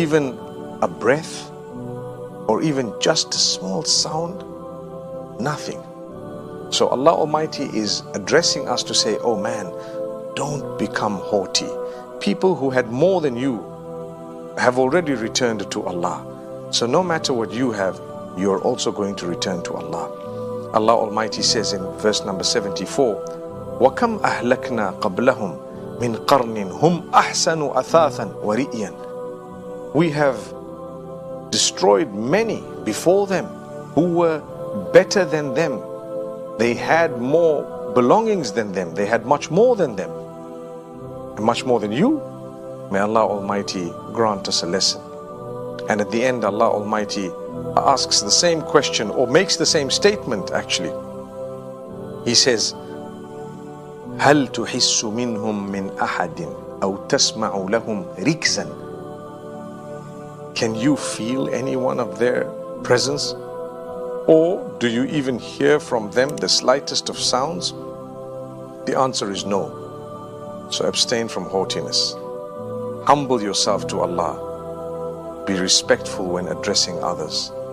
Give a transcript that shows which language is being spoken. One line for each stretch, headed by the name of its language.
English: Even a breath, or even just a small sound? Nothing. So Allah Almighty is addressing us to say, oh man, don't become haughty. People who had more than you have already returned to Allah. So no matter what you have, you're also going to return to Allah. Allah Almighty says in verse number 74,
Arabic: وَكَمْ أَهْلَكْنَا قَبْلَهُمْ مِنْ قَرْنٍ هُمْ أَحْسَنُ أَثَاثًا وَرِئِيًا.
English: We have destroyed many before them who were better than them. They had more belongings than them. They had much more than them. And much more than you. May Allah Almighty grant us a lesson. And at the end, Allah Almighty asks the same question, or makes the same statement actually. He says,
Arabic: هَلْ تُحِسُّ مِنْهُمْ مِنْ أَحَدٍ أَوْ تَسْمَعُ لَهُمْ رِكْزًا.
English: Can you feel any one of their presence? Or do you even hear from them the slightest of sounds? The answer is no. So abstain from haughtiness. Humble yourself to Allah. Be respectful when addressing others.